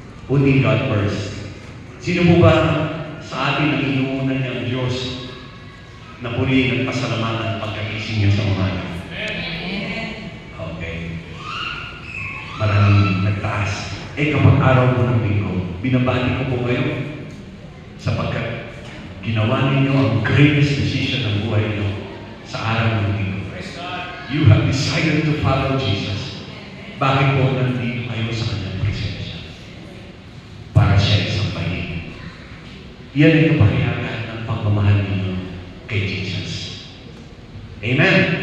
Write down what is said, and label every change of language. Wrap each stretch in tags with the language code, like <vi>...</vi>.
<en>Putting God first.</en> <tl>Sino mo ba sa atin ang inuunan niya ang Diyos na purihin at pasalamatan pagkagising niya sa umaga? Okay. Maraming nagtaas. Kapag araw mo ng linggo, binabati ko po kayo sapagkat ginawa ninyo ang</tl> <en>greatest decision</en> <tl>ng buhay niyo sa araw ng linggo.</tl> <en>You have decided to follow Jesus.</en> <tl>Bakit po nandito kayo sa kanyang presensya? Para siya isang pahingin. Yan ay kapahiyagan ng pagmamahal ninyo kay Jesus. Amen?</tl>